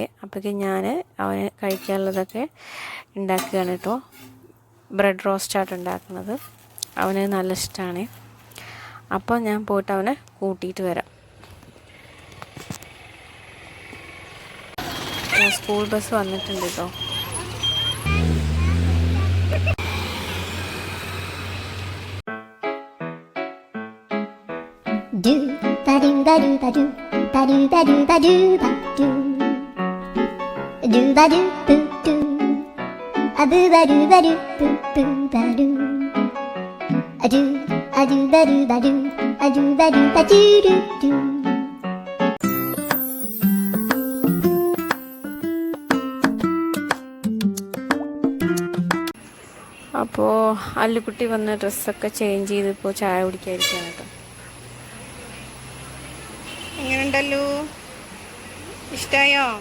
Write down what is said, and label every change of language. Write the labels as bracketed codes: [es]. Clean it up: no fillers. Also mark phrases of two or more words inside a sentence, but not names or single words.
[ml] അപ്പോഴേക്കും ഞാൻ അവന് കഴിക്കാനുള്ളതൊക്കെ ഉണ്ടാക്കുകയാണ് കേട്ടോ. ബ്രെഡ് റോസ്റ്റായിട്ട് ഉണ്ടാക്കുന്നത് അവന് നല്ല ഇഷ്ടമാണ്. അപ്പോൾ ഞാൻ പോയിട്ട് അവനെ കൂട്ടിയിട്ട് വരാം. [en] school bus [ml] വന്നിട്ടുണ്ട് കേട്ടോ. Do ba do ba do ba do ba do ba do ba do ba do ba do boo do a boo ba do ba do boo boo ba do a do ba do ba do a do ba do ba do do do. അപ്പോൾ അല്ലുക്കുട്ടി വന്ന് ഡ്രസ്സൊക്കെ ചേഞ്ച് ചെയ്ത് ഇപ്പോൾ ചായ കുടിക്കാതിരിക്കുകയാണ് കേട്ടോ. എങ്ങനെയുണ്ടല്ലോ? ഇഷ്ടായോ?